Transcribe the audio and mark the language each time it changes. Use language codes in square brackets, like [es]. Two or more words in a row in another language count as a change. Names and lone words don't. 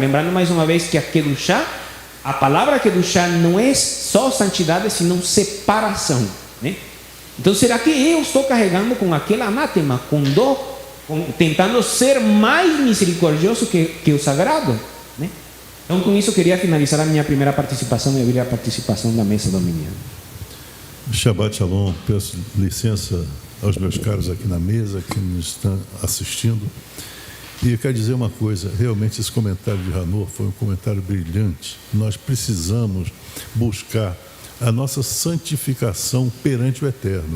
[pt] Lembrando mais uma vez que a Kedushá, a palavra Kedushá não é só santidade, senão separação, né? Então, será que eu estou carregando com aquele anátema, com dor, tentando ser mais misericordioso que o sagrado, né? Então, com isso, eu queria finalizar a minha primeira participação e abrir a participação da mesa dominiana. [he] Shabbat Shalom, [pt] peço licença aos meus caros aqui na mesa, que nos estão assistindo. E eu quero dizer uma coisa, realmente esse comentário de Hanor foi um comentário brilhante. Nós precisamos buscar a nossa santificação perante o Eterno.